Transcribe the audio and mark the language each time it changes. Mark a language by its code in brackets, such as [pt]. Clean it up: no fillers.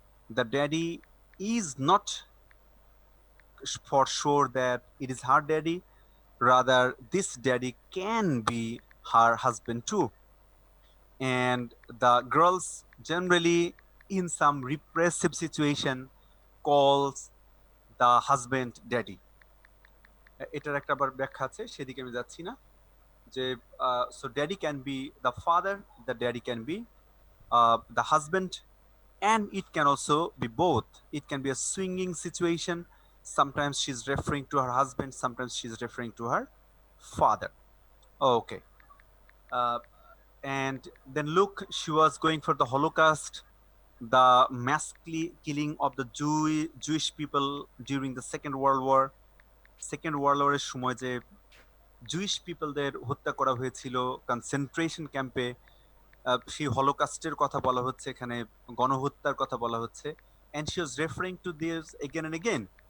[en] The daddy is not for sure that it is her daddy, rather this daddy can be her husband too. And the girls generally in some repressive situation calls the husband daddy. [bn] এটার একটা আবার ব্যাখ্যা আছে, সেদিকে আমি যাচ্ছি না। [en] যে so daddy can be the father, the daddy can be the husband, and it can also be both. It can be a swinging situation. Sometimes she's referring to her husband, sometimes she's referring to her father. Okay. And then look, she was going for the Holocaust, the mass killing of the Jewish people during the Second World War. [bn] Second World War এর সময় যে Jewish পিপলদের হত্যা করা হয়েছিল concentration ক্যাম্পে, সেই হলোকাস্টের কথা বলা হচ্ছে এখানে, গণহত্যার কথা বলা হচ্ছে। [en] and she was referring to this again and again.